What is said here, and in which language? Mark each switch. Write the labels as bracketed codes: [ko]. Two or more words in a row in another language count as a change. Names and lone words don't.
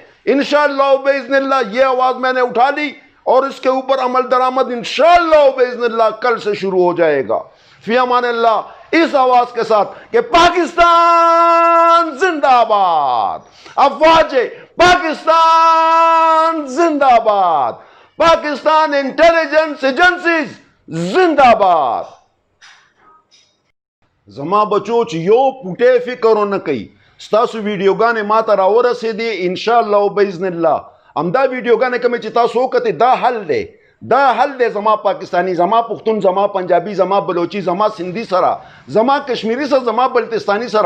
[ar] انشاءاللہ باذن اللہ [ur] یہ آواز میں نے اٹھا لی اور اس کے اوپر عمل درآمد [ar] انشاءاللہ باذن اللہ [ur] کل سے شروع ہو جائے گا. [ar] فی امان اللہ, [ur] اس آواز کے ساتھ کہ پاکستان زندہ باد, افواج پاکستان زندہ باد, پاکستان انٹیلیجنس ایجنسیز زندہ باد. [ps] زما بچو چې یو پوټی فکر ونه کوي, ستاسو ویډیوګانې ما ته راورسېدې, [ar] انشاءالله باذن الله [ps] همدا ویډیوګانې کومې چې تاسو وکتې دا حل دی, دا حل دی زما پاکستانی, زما پښتون, زما پنجابي, زما بلوچي, زما سندھی سره, زما کشمیری سره, زما بلتستانی سره.